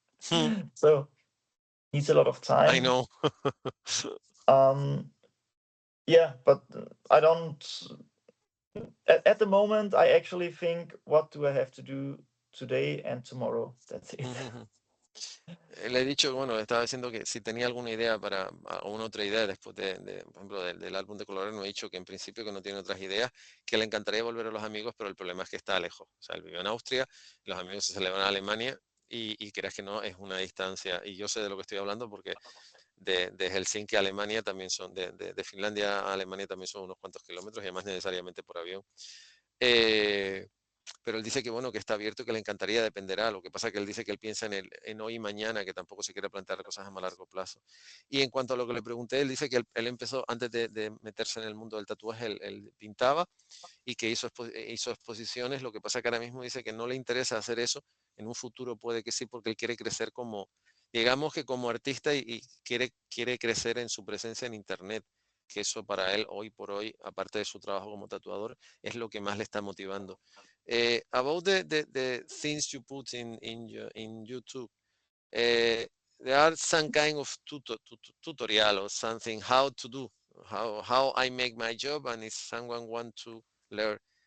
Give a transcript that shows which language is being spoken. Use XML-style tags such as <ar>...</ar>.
<en>Hmm. So needs a lot of I time. know. Um, yeah, but I don't. At the moment, I actually think, what do I have to do today and tomorrow? That's it.</en> <es>Le he dicho, bueno, estaba diciendo que si tenía alguna idea para, o una otra idea después por ejemplo, del álbum de Colores, me ha dicho que en principio que no tiene otras ideas, que le encantaría volver a los amigos, pero el problema es que está lejos. O sea, él vive en Austria, los amigos se van a Alemania y creas que no, es una distancia. Y yo sé de lo que estoy hablando porque de Helsinki a Alemania también son, de Finlandia a Alemania también son unos cuantos kilómetros y además necesariamente por avión. Eh, pero él dice que bueno, que está abierto y que le encantaría, dependerá. Lo que pasa es que él dice que él piensa en hoy y mañana, que tampoco se quiere plantear cosas a más largo plazo. Y en cuanto a lo que le pregunté, él dice que él empezó, antes de meterse en el mundo del tatuaje, él pintaba y que hizo exposiciones. Lo que pasa es que ahora mismo dice que no le interesa hacer eso. En un futuro puede que sí, porque él quiere crecer como, digamos que como artista y quiere crecer en su presencia en Internet, que eso para él hoy por hoy, aparte de su trabajo como tatuador, es lo que más le está motivando.</es> <en>About the things you put in YouTube, uh, there are some kind of tutorial or something how to do, how I make my job, and if someone want to learn.</en>